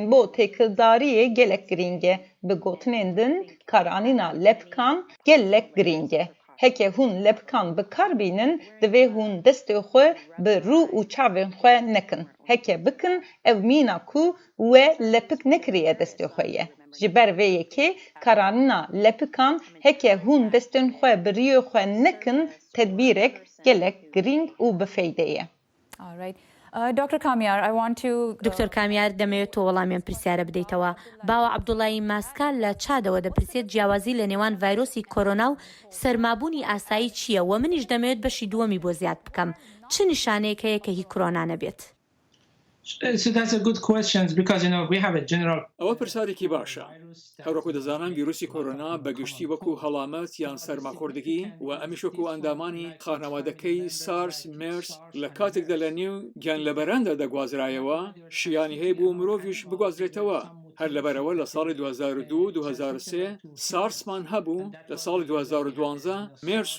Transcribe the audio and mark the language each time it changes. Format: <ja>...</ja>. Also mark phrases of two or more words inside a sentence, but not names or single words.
<ku>بو تکلداریه گلک گرینگه به گوتنندن کارانینا لپکان گلک گرینگه هکه هون لپکان به کار بینن دوی هون دست خو به رو و چاوین خو نکن هکه بکن او مینا کو و لپک نکریه دست خویه جبر وی که کارانینا لپکان هکه هون دستن خو به ریو خو نکن تدبیرک گلک گرینگ و بفیده</ku> <ckb>دکتۆر کامیار دەمەوێت تۆ وەڵامیان پرسیارە بدەیتەوە باوە عەبدوڵڵای ماسکال لە چادەوە دەپرسێت جیاوازی لە نێوان ڤایرۆسی کۆرۆنا و سەرمابوونی ئاسایی چییە و منیش دەمەوێت بەشی دووەمی بۆ زیاد بکەم چ نیشانەیەک هەیە کە هی کۆرۆنا نەبێت؟</ckb> <en>So that's a good question because we have a general</en> <ckb>ئەوە پرسیارێکی باشە هەروەکو دەزانم ڤیرۆسی کۆرۆنا بەگشتی وەکو هەڵامەت یان سەرماخۆردگی و ئەمیش وەکو ئەندامانی خانەوادەکەی سارس مێرس لە کاتێکدا لە نێو گیانلەبەراندا دەگوازرایەوە شیانی هەیە بۆ مرۆڤیش بگوازرێتەوە هەر لەبەرەوە لە ساڵی 2002-2003 سارسمان هەبوو لە ساڵی 2012 مێرس</ckb>